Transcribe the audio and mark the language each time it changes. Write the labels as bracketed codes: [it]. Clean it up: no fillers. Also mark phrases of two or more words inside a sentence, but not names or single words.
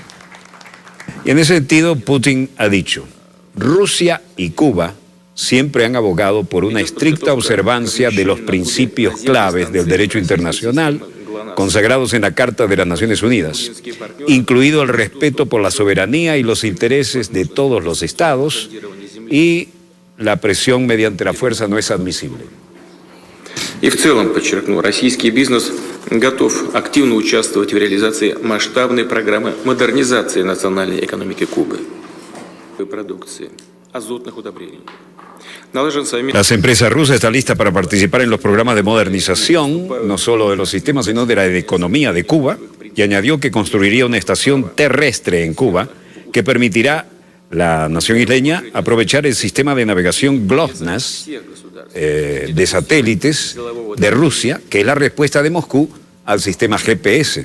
[es] Y en ese sentido, Putin ha dicho: Rusia y Cuba siempre han abogado por una estricta observancia de los principios claves del derecho internacional consagrados en la Carta de las Naciones Unidas, incluido el respeto por la soberanía y los intereses de todos los estados, y la presión mediante la fuerza no es admisible. [ru] И в целом, подчеркну, российский бизнес готов активно участвовать в реализации масштабной программы модернизации национальной экономики Кубы, продукции, азотных удобрений. [es] Las empresas rusas están listas para participar en los programas de modernización, no solo de los sistemas, sino de la economía de Cuba, y añadió que construiría una estación terrestre en Cuba que permitirá la nación isleña aprovechar el sistema de navegación GLONASS de satélites de Rusia, que es la respuesta de Moscú al sistema GPS.